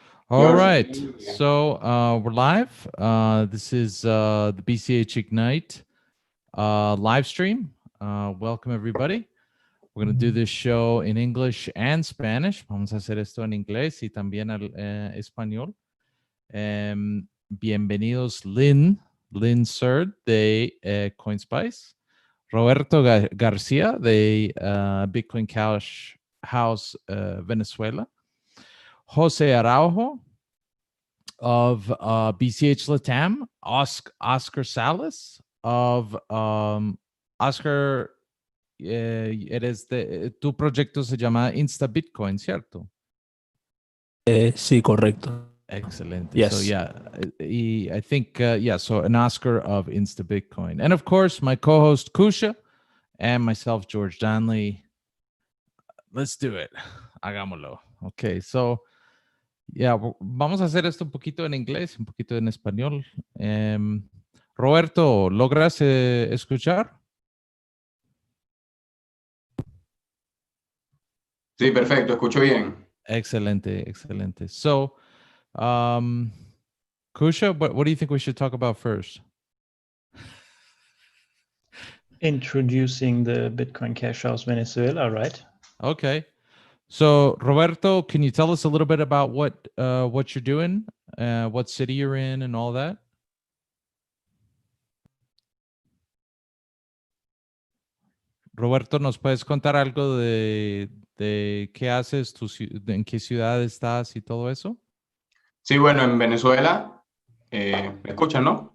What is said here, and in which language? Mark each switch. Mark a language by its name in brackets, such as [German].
[English] All right, so we're live. This is the BCH Ignite live stream. Welcome everybody. We're going to do this show in English and Spanish. [Spanish] Vamos a hacer esto en inglés y también al español. Bienvenidos Lynn Surd de CoinSpice, Roberto Garcia de Bitcoin Cash House Venezuela, Jose Araujo [English] of BCH Latam, [Spanish] Oscar Salas [English] of Oscar, [Spanish] tu proyecto se llama Insta Bitcoin, ¿cierto? Sí, correcto. [English] Excellent. Yes. So yeah, I think, so an Oscar of Insta Bitcoin. And of course, my co-host Kusha and myself, George Donley. Let's do it. [Spanish] Hagámoslo. [English] Okay, so yeah, vamos a hacer esto un poquito en inglés, un poquito en español. [Spanish] Roberto, ¿logras escuchar? Sí, perfecto, escucho bien. Excelente, excelente. [English] So, Kusha, what do you think we should talk about first? Introducing the Bitcoin Cash House Venezuela, right? Okay. So, Roberto, can you tell us a little bit about what you're doing, what city you're in, and all that? [Spanish] Roberto, ¿nos puedes contar algo de qué haces, en qué ciudad estás y todo eso? Sí, bueno, en Venezuela, me escuchan, ¿no?